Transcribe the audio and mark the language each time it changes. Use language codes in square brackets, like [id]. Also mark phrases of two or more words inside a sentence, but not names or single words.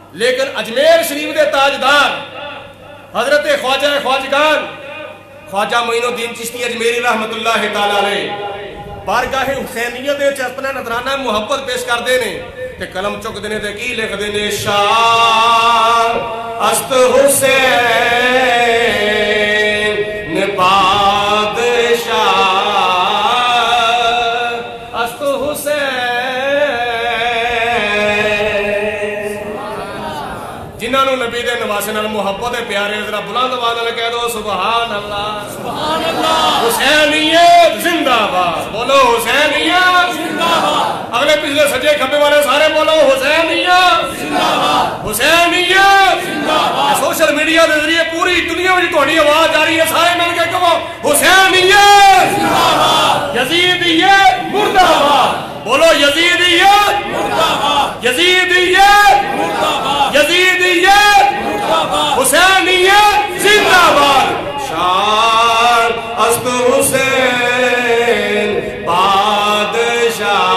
[pa] لیکن اجمیر شریف دے تاجدار حضرت خواجہ خواجگان خواجہ معین الدین چشتی اجمیری رحمت اللہ تعالی علیہ بارگاہ حسینیت دے اپنا نذرانہ محبت پیش کر دینے تے قلم چک دینے تے کی لکھ دینے [fa] شاہ است حسین بادشاہ است حسین [pa] جنہاں نو نبی دے نواسے نال محبت پیارے ذرا بلند آواز نال کہہ دو سبحان اللہ سبحان اللہ حسینیت زندہ باد بولو حسینیت زندہ باد اگلے پچھلے سجے کھبے والے سارے بولو حسینیت زندہ باد حسینیت زندہ باد سوشل میڈیا دے ذریعے پوری دنیا میں تہاڈی آواز آ رہی ہے سارے مل کے کہو حسینیت زندہ باد یزیدیت مردہ باد بولو یزیدیت مردہ باد یزیدیت مردہ باد یزیدیت مردہ باد حسینیت زندہ باد [fa] شان است حسین بادشاہ